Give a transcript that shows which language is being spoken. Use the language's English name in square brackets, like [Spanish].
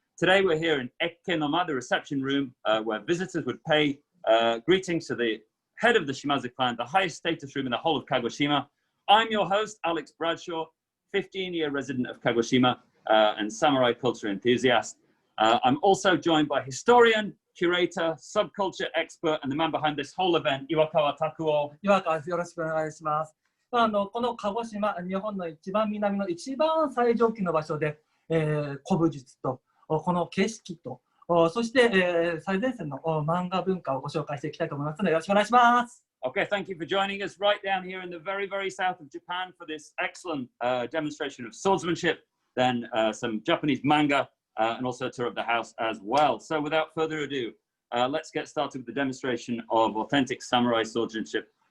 [English] Today we're here in Ekke no Ma, the reception room, where visitors would pay greetings to the head of the Shimazu clan, the highest status room in the whole of Kagoshima. I'm your host, Alex Bradshaw, 15-year resident of Kagoshima and samurai culture enthusiast. I'm also joined by historian, curator, subculture expert, and the man behind this whole event, Iwakawa Takuo. [Japanese] 岩川です。よろしくお願いします。この鹿児島、日本の一番南の一番最上級の場所で、古武術とこの景色と、そして、最前線の漫画文化をご紹介していきたいと思いますので、よろしくお願いします。 [English] Okay, thank you for joining us right down here in the very, very south of Japan for this excellent demonstration of swordsmanship, then some Japanese manga, and also a tour of the house as well. So without further ado, let's get started with the demonstration of authentic samurai swordsmanship.